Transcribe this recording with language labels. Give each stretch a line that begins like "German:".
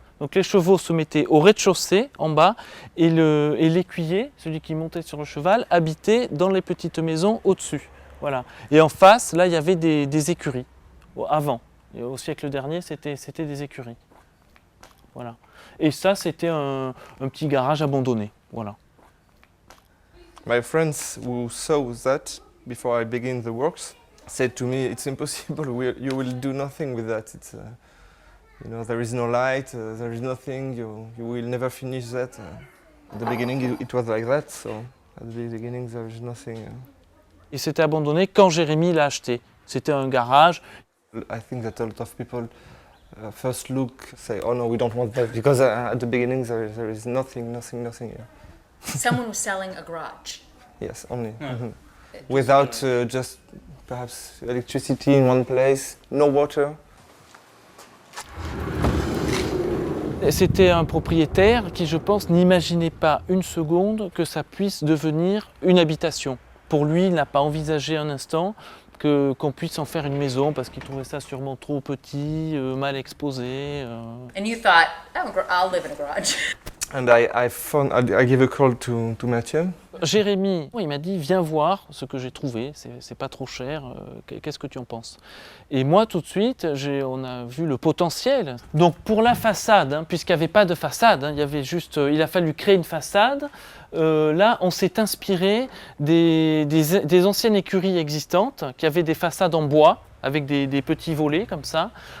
French: Donc les chevaux se mettaient au rez-de-chaussée, en bas, et l'écuyer, celui qui montait sur le cheval, habitait dans les petites maisons au-dessus. Voilà. Et en face, là, il y avait des écuries, avant. Et au siècle dernier, c'était des écuries. Voilà. Et ça, c'était un petit garage abandonné. Voilà.
English: My friends who saw that before I begin the works said to me, "It's impossible. You will do nothing with that. It's, you know, there is no light. There is nothing. You will never finish that." At the beginning, it was like that. So at the beginning, there is nothing.
French: Et c'était abandonné quand Jérémy l'a acheté. C'était un garage.
English: I think that a lot of people first look, say, "Oh no, we don't want that," because at the beginning there is nothing. Yeah. Someone was selling a garage. Yes, only. Mm-hmm. Without just perhaps electricity in one place, no water.
French: C'était un propriétaire qui, je pense, n'imaginait pas une seconde que ça puisse devenir une habitation. Pour lui, il n'a pas envisagé un instant qu'on puisse en faire une maison parce qu'il trouvait ça sûrement trop petit, mal exposé.
English: And you thought, oh, I'll live in a garage. And I gave a call to Mathieu.
French: Jérémy, il m'a dit, viens voir ce que j'ai trouvé, c'est pas trop cher, qu'est-ce que tu en penses? Et moi, tout de suite, on a vu le potentiel. Donc pour la façade, puisqu'il n'y avait pas de façade, il y avait juste, il a fallu créer une façade. Là, on s'est inspiré des anciennes écuries existantes qui avaient des façades en bois, avec des petits volets comme ça.